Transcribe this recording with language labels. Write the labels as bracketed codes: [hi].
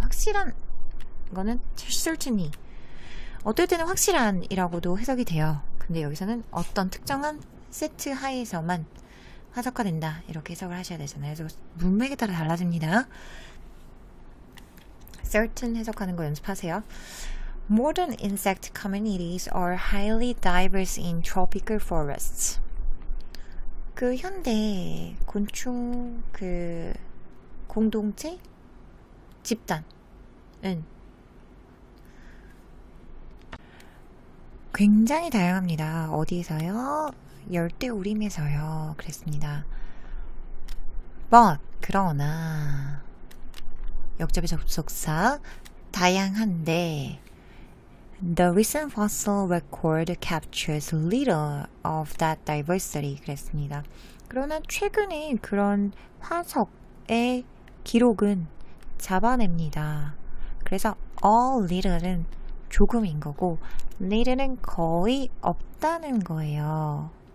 [ko] 확실한 거는 certainly 어떨 때는 확실한 이라고도 해석이 돼요. 근데 여기서는 어떤 특정한 세트 하에서만 화석화된다 이렇게 해석을 하셔야 되잖아요. 그래서 문맥에 따라 달라집니다. certain 해석하는 거 연습하세요. [en] Modern insect communities are highly diverse in tropical forests. [ko] 그 현대 곤충 그 공동체 집단은 굉장히 다양합니다. 어디에서요? 열대우림에서요. 그랬습니다. [en] But [ko] 그러나 역접의 접속사 다양한데 [en] The recent fossil record captures little of that diversity [ko] 그랬습니다. 그러나 최근에 그런 화석의 기록은 잡아냅니다. 그래서 all little은 조금인 거고 little은 거의 없다는 거예요.